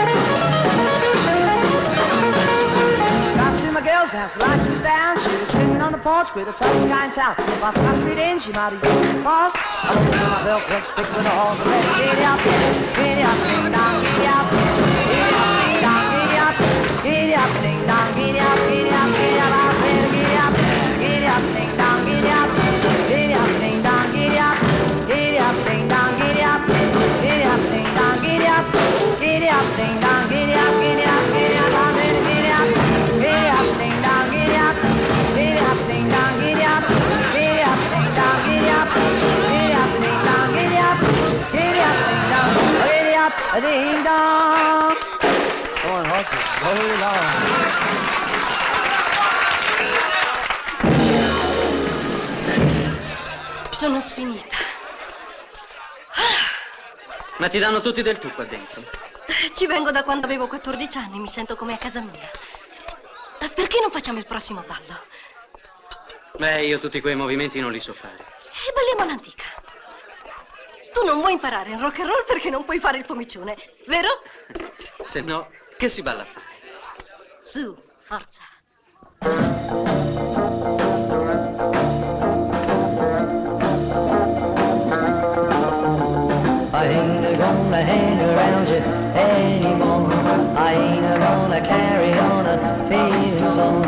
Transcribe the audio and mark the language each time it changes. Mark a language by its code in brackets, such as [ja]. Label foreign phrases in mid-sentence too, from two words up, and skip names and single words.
[en] Got to my girl's house, the lights was down. She was sitting on the porch with a touch kind town. If I thrust it in, she might have used it fast. I won't do myself, let's stick with the horse and let it giddy up, ding dong, giddy up, ding dong, giddy up, giddy up, ding dong, giddy up, giddy up, giddy up, I said giddy up, giddy up, ding dong, giddy up, giddy up, ding dong, giddy up, giddy up, ding dong, giddy up, giddy up, ding dong, giddy up, giddy up, ding dong, giddy up, giddy up, giddy up, I said giddy up, giddy up, ding dong, giddy up, giddy up, ding dong, giddy up, giddy up, ding dong, giddy up, giddy up, ding dong, giddy up, giddy up, ding dong, giddy up, ding dong. Come on, horses, go along. [it] Sono sfinita. Ma ti danno tutti del tu qua dentro? Ci vengo da quando avevo 14 anni, mi sento come a casa mia. Perché non facciamo il prossimo ballo? Beh, io tutti quei movimenti non li so fare. E balliamo all'antica. Tu non vuoi imparare il [en] rock and roll [it] perché non puoi fare il pomicione, vero? Se no, che si balla a fare? Su, forza. [en] I ain't gonna hang around you anymore. I ain't gonna carry on a feeling so.